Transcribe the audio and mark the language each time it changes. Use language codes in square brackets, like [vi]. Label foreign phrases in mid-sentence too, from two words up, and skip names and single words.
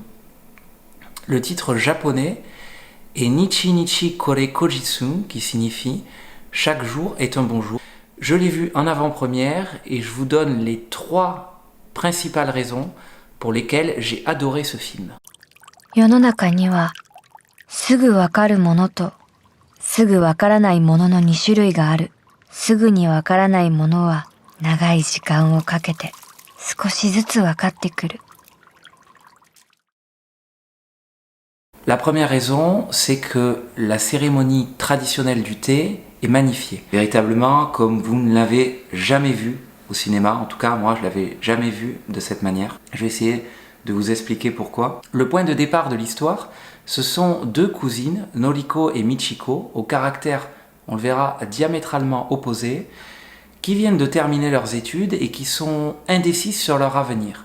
[fr] Le titre japonais est Nichi Nichi Kore Kojitsu, qui signifie chaque jour est un bon jour. Je l'ai vu en avant-première et je vous donne les 3 principales raisons pour lesquelles j'ai adoré ce film. [ja] 世の中にはすぐわかるものとすぐわからないものの2種類がある。すぐにわからないものは長い時間をかけて少しずつわかってくる。 [fr] La première raison, c'est que la cérémonie traditionnelle du thé est magnifiée. Véritablement, comme vous ne l'avez jamais vu au cinéma, en tout cas moi je l'avais jamais vu de cette manière. Je vais essayer de vous expliquer pourquoi. Le point de départ de l'histoire, ce sont 2 cousines, Noriko et Michiko, au caractère, on le verra, diamétralement opposés, qui viennent de terminer leurs études et qui sont indécises sur leur avenir.